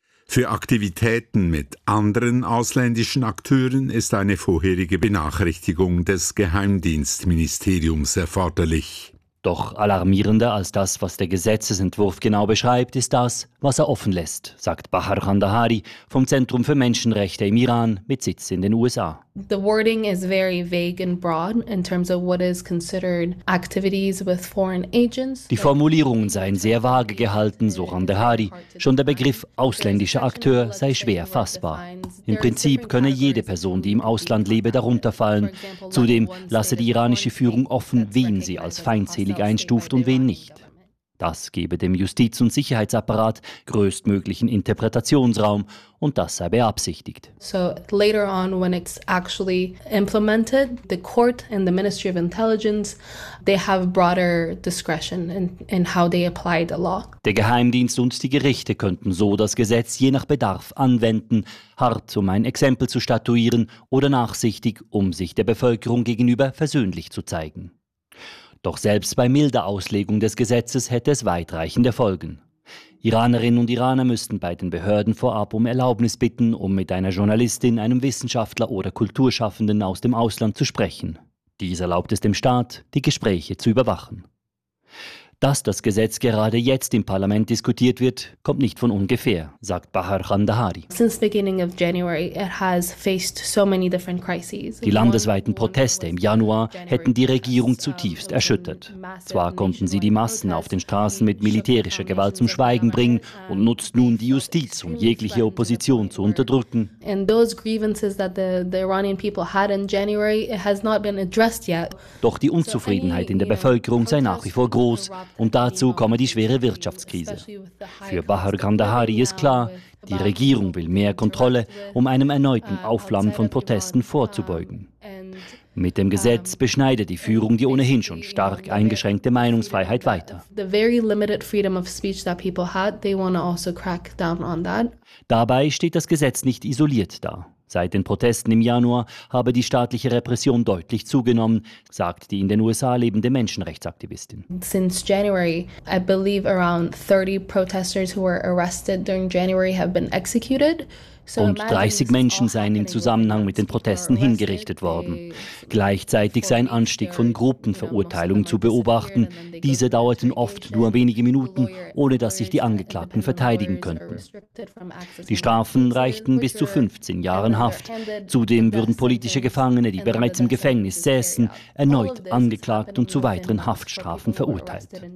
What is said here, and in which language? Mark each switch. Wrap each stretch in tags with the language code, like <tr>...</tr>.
<de>Für Aktivitäten mit anderen ausländischen Akteuren ist eine vorherige Benachrichtigung des Geheimdienstministeriums erforderlich. Doch alarmierender als das, was der Gesetzesentwurf genau beschreibt, ist das, was er offen lässt, sagt Bahar Khandahari vom Zentrum für Menschenrechte im Iran mit Sitz in den USA.</de> <en>The wording is very vague and broad in terms of what is considered activities with foreign agents.</en> <de>Die Formulierungen seien sehr vage gehalten, so Khandahari. Schon der Begriff ausländischer Akteur sei schwer fassbar. Im Prinzip könne jede Person, die im Ausland lebe, darunter fallen. Zudem lasse die iranische Führung offen, wen sie als feindselig einstuft und wen nicht. Das gebe dem Justiz- und Sicherheitsapparat größtmöglichen Interpretationsraum, und das sei beabsichtigt.</de> <en>So later on, when it's actually implemented, the court and the Ministry of Intelligence, they have broader discretion in how they apply the law.</en> <de>Der Geheimdienst und die Gerichte könnten so das Gesetz je nach Bedarf anwenden, hart, um ein Exempel zu statuieren, oder nachsichtig, um sich der Bevölkerung gegenüber versöhnlich zu zeigen. Doch selbst bei milder Auslegung des Gesetzes hätte es weitreichende Folgen. Iranerinnen und Iraner müssten bei den Behörden vorab um Erlaubnis bitten, um mit einer Journalistin, einem Wissenschaftler oder Kulturschaffenden aus dem Ausland zu sprechen. Dies erlaubt es dem Staat, die Gespräche zu überwachen. Dass das Gesetz gerade jetzt im Parlament diskutiert wird, kommt nicht von ungefähr, sagt Bahar Khandahari.</de> <en>Since beginning of January, it has faced so many different crises.</en> <de>Die landesweiten Proteste im Januar hätten die Regierung zutiefst erschüttert. Zwar konnten sie die Massen auf den Straßen mit militärischer Gewalt zum Schweigen bringen und nutzt nun die Justiz, um jegliche Opposition zu unterdrücken.</de> <en>And those grievances that the Iranian people had in January, it has not been addressed yet.</en> <de>Doch die Unzufriedenheit in der Bevölkerung sei nach wie vor groß. Und dazu komme die schwere Wirtschaftskrise. Für Bahar Khandahari ist klar, die Regierung will mehr Kontrolle, um einem erneuten Aufflammen von Protesten vorzubeugen. Mit dem Gesetz beschneidet die Führung die ohnehin schon stark eingeschränkte Meinungsfreiheit weiter.</de> <en>The very limited freedom of speech that people had, they want to also crack down on that.</en> <de>Dabei steht das Gesetz nicht isoliert da. Seit den Protesten im Januar habe die staatliche Repression deutlich zugenommen, sagt die in den USA lebende Menschenrechtsaktivistin.</de> <en>Since January, I believe around 30 protesters who were arrested during January have been executed.</en> <de>Und 30 Menschen seien im Zusammenhang mit den Protesten hingerichtet worden. Gleichzeitig sei ein Anstieg von Gruppenverurteilungen zu beobachten. Diese dauerten oft nur wenige Minuten, ohne dass sich die Angeklagten verteidigen könnten. Die Strafen reichten bis zu 15 Jahren Haft. Zudem würden politische Gefangene, die bereits im Gefängnis säßen, erneut angeklagt und zu weiteren Haftstrafen verurteilt.</de>